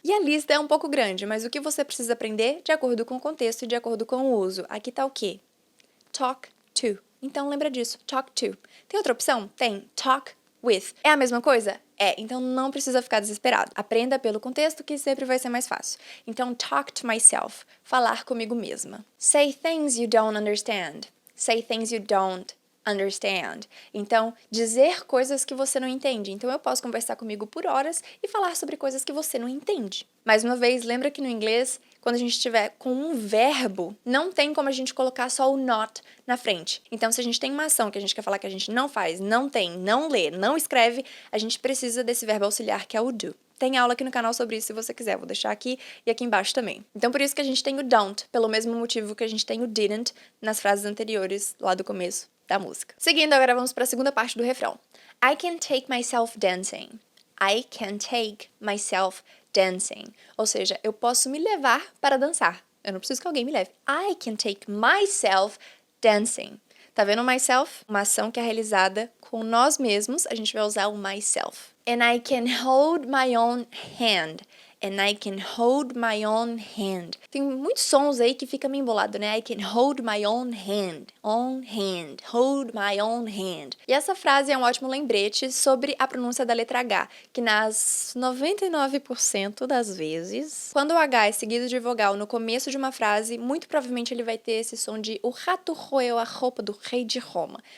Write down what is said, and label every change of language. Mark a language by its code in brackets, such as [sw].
[pt] E a lista é um pouco grande, mas o que você precisa aprender de acordo com o contexto e de acordo com o uso. Aqui tá o quê? [en] Talk to. [pt] Então, lembra disso. Talk to. Tem outra opção? Tem. [en] Talk with. [pt] É a mesma coisa? Então não precisa ficar desesperado. Aprenda pelo contexto que sempre vai ser mais fácil. Então, [en] talk to myself. [pt] Falar comigo mesma. [en] Say things you don't understand. Say things you don't understand. [pt] Então, dizer coisas que você não entende. Então, eu posso conversar comigo por horas e falar sobre coisas que você não entende. Mais uma vez, lembra que no inglês, quando a gente estiver com um verbo, não tem como a gente colocar só o not na frente. Então, se a gente tem uma ação que a gente quer falar que a gente não faz, não tem, não lê, não escreve, a gente precisa desse verbo auxiliar que é o do. Tem aula aqui no canal sobre isso se você quiser, vou deixar aqui e aqui embaixo também. Então, por isso que a gente tem o don't, pelo mesmo motivo que a gente tem o didn't nas frases anteriores, lá do começo da música. Seguindo, agora vamos para a segunda parte do refrão. [en] I can take myself dancing. I can take myself dancing. [pt] Ou seja, eu posso me levar para dançar. Eu não preciso que alguém me leve. [en] I can take myself dancing. [pt] Tá vendo o myself? Uma ação que é realizada com nós mesmos, a gente vai usar o myself. [en] And I can hold my own hand. And I can hold my own hand. [pt] Tem muitos sons aí que fica meio embolado, né? [en] I can hold my own hand. Own hand. Hold my own hand. [pt] E essa frase é um ótimo lembrete sobre a pronúncia da letra H, que nas 99% das vezes, quando o H é seguido de vogal no começo de uma frase, muito provavelmente ele vai ter esse som de o rato roeu a roupa do rei de Roma.